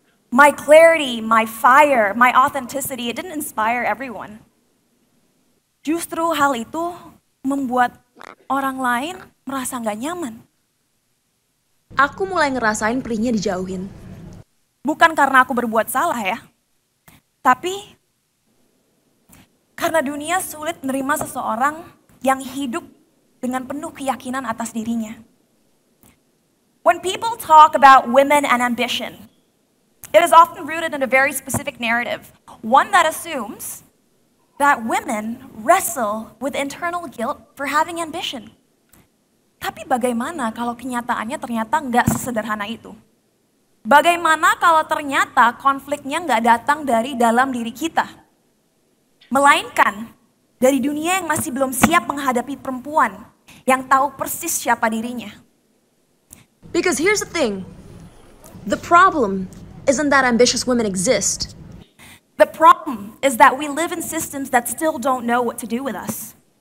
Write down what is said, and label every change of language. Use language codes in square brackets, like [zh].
[en] My clarity, my fire, my authenticity, it didn't inspire everyone. [id] Justru hal itu membuat orang lain merasa nggak nyaman. aku mulai ngerasain perihnya dijauhin. Bukan karena aku berbuat salah ya, tapi karena dunia sulit menerima seseorang yang hidup dengan penuh keyakinan atas dirinya. [en] When people talk about women and ambition, it is often rooted in a very specific narrative, one that assumes that women wrestle with internal guilt for having ambition. [id] Tapi bagaimana kalau kenyataannya ternyata nggak sesederhana itu? Bagaimana kalau ternyata konfliknya nggak datang dari dalam diri kita? Melainkan dari dunia yang masih belum siap menghadapi perempuan yang tahu persis siapa dirinya. [en] Because here's the thing, the problem isn't that ambitious women exist. The problem is that we live in systems that still don't know what to do with us.